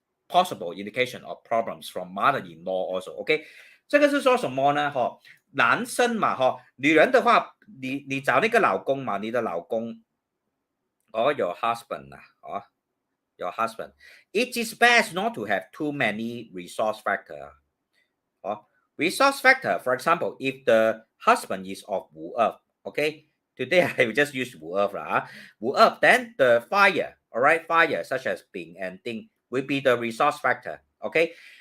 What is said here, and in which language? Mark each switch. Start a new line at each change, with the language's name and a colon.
English: Possible indication of problems from mother-in-law also.
Chinese: OK， 这个是说什么呢？男生嘛女人的话，你找那个老公嘛，你的老公
English: your husband your husband. It is best not to have too many resource factor. Resource factor, for example, if the husband is of Wu Earth, okay, today I will just use Wu Earth Wu Earth, then the fire, all right, fire such as Bing and Ding will be the resource factor, okay.